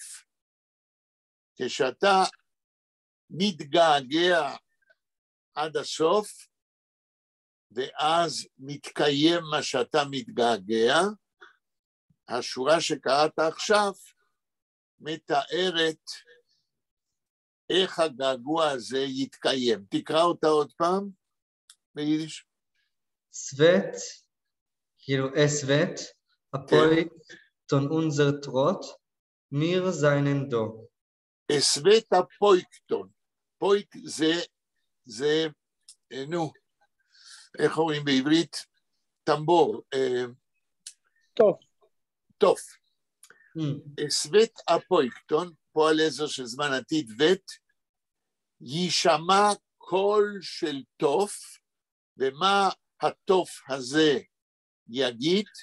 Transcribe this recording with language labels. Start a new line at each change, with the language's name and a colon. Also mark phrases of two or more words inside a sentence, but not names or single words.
Hebrew: כשאתה מתגעגע עד הסוף, ואז מתקיים מה שאתה מתגעגע, השורה שקראת עכשיו מתארת איך הגעגוע הזה יתקיים. תקרא אותה עוד פעם ביידיש.
Yiddish: סווט, כאילו סווט, אפויק טון אונזר טרוט, מיר זיינן דו. סווט אפויקטון.
Hebrew: פויק זה, נו, איך אומרים בעברית? טמבור. טוף.
Yiddish: סווט אפויקטון,
Hebrew: פועל עזר של זמן עתיד וט, יישמע קול של טוף, ומה הטוף הזה יגיד?